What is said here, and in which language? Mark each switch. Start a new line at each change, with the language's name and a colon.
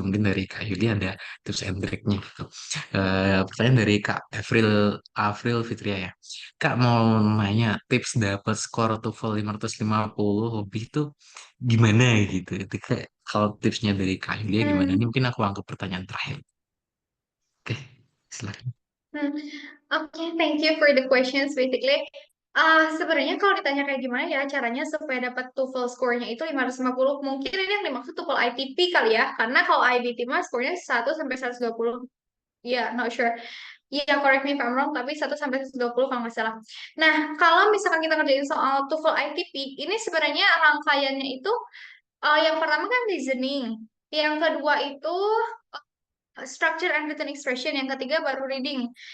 Indonesian: Mungkin dari Kak Yuli ada tips and triknya gitu. Pertanyaan dari Kak Afril Fitria ya. Kak mau nanya tips dapat skor TOEFL 550 lebih tuh gimana gitu. Itu kayak kalau tipsnya dari Kak Yulia gimana? Ini mungkin aku anggap pertanyaan terakhir. Oke, silakan.
English: Oke, thank you for the questions basically.
Indonesian: Sebenarnya kalau ditanya kayak gimana ya caranya supaya dapat TOEFL skornya itu 550, mungkin ini yang dimaksud TOEFL ITP kali ya, karena kalau IBT mah skornya 1 sampai 120. Ya,
English: not sure.
Indonesian: Iya,
English: correct me if I'm wrong,
Indonesian: tapi 1 sampai 120 kalau nggak salah. Nah, kalau misalkan kita ngerjain soal TOEFL ITP, ini sebenarnya rangkaiannya itu yang pertama kan reasoning, yang kedua itu structure and written expression, yang ketiga baru reading.